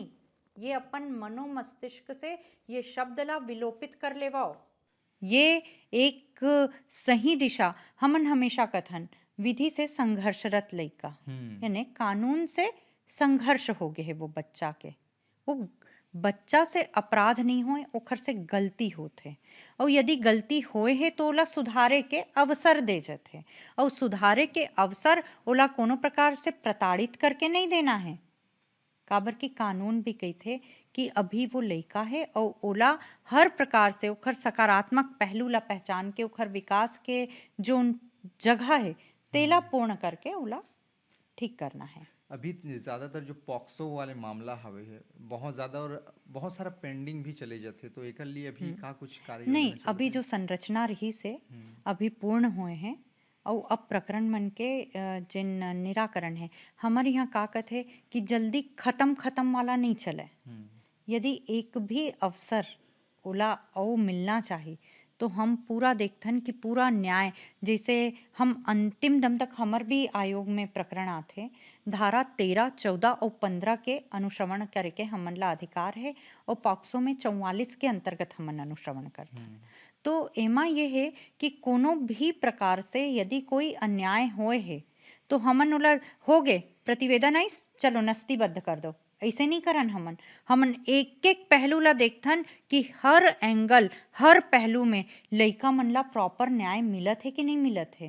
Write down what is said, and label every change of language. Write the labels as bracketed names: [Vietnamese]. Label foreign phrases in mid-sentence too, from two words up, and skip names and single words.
[Chhattisgarhi] ये अपन मनो मस्तिष्क से ये शब्द ला विलोपित कर लेवाओ। ये एक सही दिशा हमन हमेशा कथन विधि से संघर्षरत लइका हुँ। यानी कानून से संघर्ष हो गए है वो बच्चा के वो बच्चा से अपराध नहीं होए ओखर से गलती होथे और यदि गलती होए है तो ओला सुधारे के अवसर दे जाथे और सुधारे के अवसर ओला कोनो प्रकार से प्रताड़ित करके नहीं देना है काबर की कानून भी कहिथे कि अभी वो लइका है और ओला हर प्रकार से ओखर सकारात्मक पहलू ला पहचान के ओखर विकास के जो जगह है तेला हुँ। पूर्ण करके ओला ठीक करना है। अभी ज़्यादातर जो पॉक्सो वाले मामला हवे है, बहुत ज़्यादा और बहुत सारा पेंडिंग भी चले जाथे तो एकर लिए अभी हुँ। का कुछ कार्य नहीं, योजना चलत अभी हे? जो संरचना रही से हुँ। अभी पूर्ण हुए हैं और अब प्रकरण मन के जिन निराकरण है हमारे यहाँ का कथे कि जल्दी खत्म खत्म वाला नहीं चले। हुँ। यदि एक भी अवसर ओला अउ मिलना चाहिए तो हम पूरा देखथन कि पूरा न्याय जैसे हम अंतिम दम तक हमर भी आयोग में प्रकरण आथे धारा 13, 14 और 15 के अनुश्रवण करे के हमन ला अधिकार है और पॉक्सो में 44 के अंतर्गत हमन अनुश्रवण हुँ। करथन। तो एमा ये है कि कोनो भी प्रकार से यदि कोई अन्याय होए है तो हमन ओला होगे प्रतिवेदन आइस चलो नस्तीबद्ध कर दो ऐसे नहीं करन हमन हमन एक एक पहलू ला देखथन कि हर एंगल हर पहलू में लइका मन ला प्रॉपर न्याय मिलत है कि नहीं मिलत है